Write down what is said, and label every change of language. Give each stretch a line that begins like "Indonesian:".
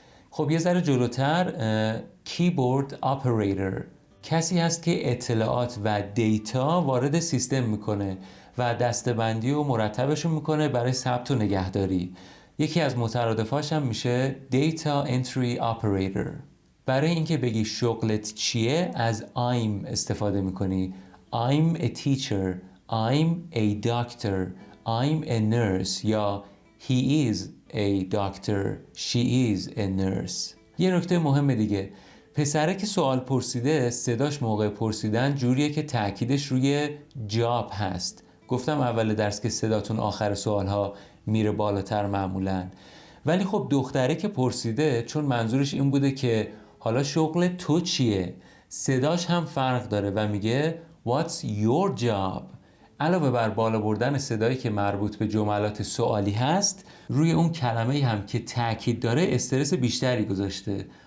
Persian: خب یه ذره جلوتر کیبورد اپراتور کسی هست که اطلاعات و دیتا وارد سیستم میکنه و دسته‌بندی و مرتبشون میکنه برای ثبت و نگهداری. یکی از مترادفاش هم میشه دیتا انتری اپراتور. برای اینکه بگی شغلت چیه از I'm استفاده میکنی.
English: I'm a teacher. I'm a doctor. I'm a nurse. یا he is a doctor. She is a nurse.
Persian: یه نکته مهم دیگه. پسره که سوال پرسیده صداش موقع پرسیدن جوریه که تأکیدش روی جاب هست. گفتم اول درس که صداتون آخر سوالها میره بالاتر معمولاً. ولی خب دختره که پرسیده چون منظورش این بوده که حالا شغل تو چیه؟ صداش هم فرق داره و میگه
English: What's your job؟
Persian: علاوه بر بالا بردن صدایی که مربوط به جملات سوالی هست روی اون کلمه هم که تأکید داره استرس بیشتری گذاشته.